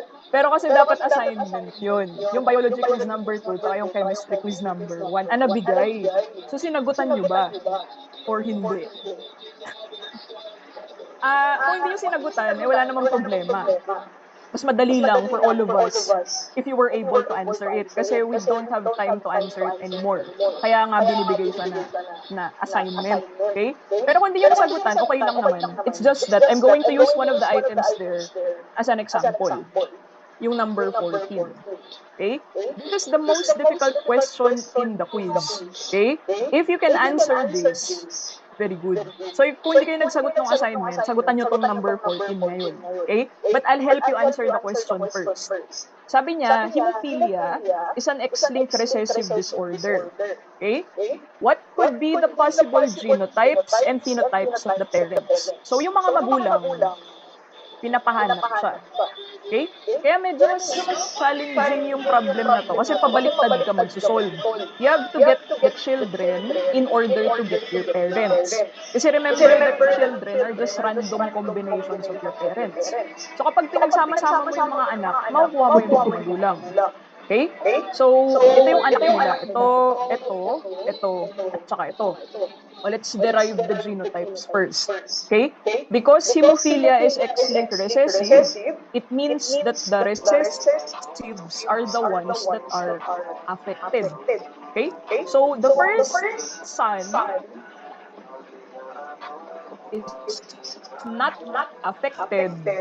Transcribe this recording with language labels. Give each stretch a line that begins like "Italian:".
Filipino: Pero kasi dapat assignment yun. Yung biology quiz number 2 at yung chemistry quiz number 1. Nabigay. So, sinagutan nyo ba? Or hindi? Kung hindi yung sinagutan, wala namang problema.
English: Mas madali lang for all of us if you were able to answer it. Kasi we don't have time to answer it anymore.
Filipino: Kaya nga binibigay siya na assignment. Okay? Pero kung hindi yung nasagutan, okay lang naman.
English: It's just that I'm going to use one of the items there as an example.
Filipino: Yung number 14.
English: Okay? This is the most difficult question in the quiz. Okay? If you can answer this, very good.
Filipino: So, kung hindi kayo nagsagot ng assignment, sagutan nyo tong number 14 ngayon.
English: Okay? But I'll help you answer the question first.
Filipino: Sabi niya,
English: hemophilia is an X-linked recessive disorder. Okay? What could be the possible genotypes and phenotypes of the parents?
Filipino: So, yung mga magulang, pinapahanap siya. Okay? Kaya medyo mas challenging yung problem na to kasi pabaliktad ka magsusolve.
English: You have to get the children in order to get your parents.
Filipino: Kasi
English: remember that children are just random combinations of your parents.
Filipino: So kapag pinagsama-sama mo yung mga anak, makukuha mo yung mga magulang. Okay? So, ito yung anak nila. Ito, at saka ito.
English: Well, let's derive the genotypes first. Okay? Because hemophilia is X-linked recessive, it means that the recessives are the ones that are affected. Okay? So the first son is not affected.